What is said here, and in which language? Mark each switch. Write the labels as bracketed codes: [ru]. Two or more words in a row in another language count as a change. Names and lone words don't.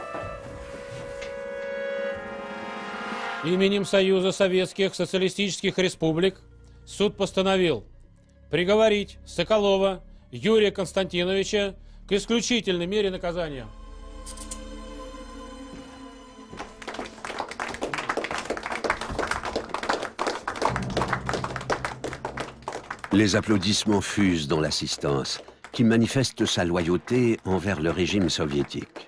[ru] Именем Союза Советских Социалистических Республик суд постановил приговорить Соколова Юрия Константиновича к исключительной мере наказания. [fr] Les applaudissements fusent dans l'assistance, qui manifeste sa loyauté envers le régime soviétique.